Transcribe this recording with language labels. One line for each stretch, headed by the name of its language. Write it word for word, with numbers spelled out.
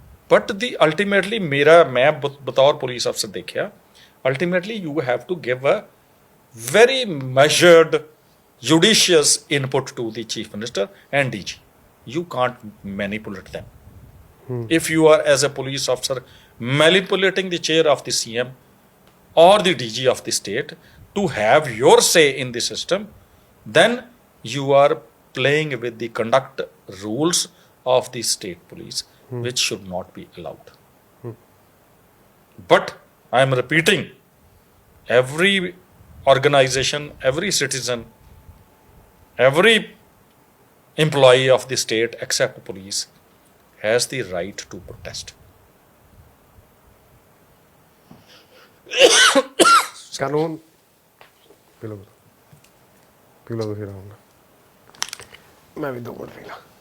English: but the ultimately
Punjabi: ਮੇਰਾ ਮੈਂ ਬ- ਬਤੌਰ ਪੁਲਿਸ ਅਫਸਰ ਦੇਖਿਆ,
English: Ultimately you have to give a very measured judicious input to the chief minister and D G. You can't manipulate them. Hmm. If you are as a police officer manipulating the chair of the C M or the D G of the state to have your say in the system, then you are playing with the conduct rules of the state police, which should not be allowed. But I am repeating, every organization, every citizen, every employee of the state except police has the right to protest.
Punjabi: ਕਾਨੂੰਨ ਪੀ ਲਓ ਪੀ ਲਓ ਤੁਸੀਂ ਆਰਾਮ ਨਾਲ, ਮੈਂ ਵੀ ਦੋ minute ਪੀ ਲਾਂ।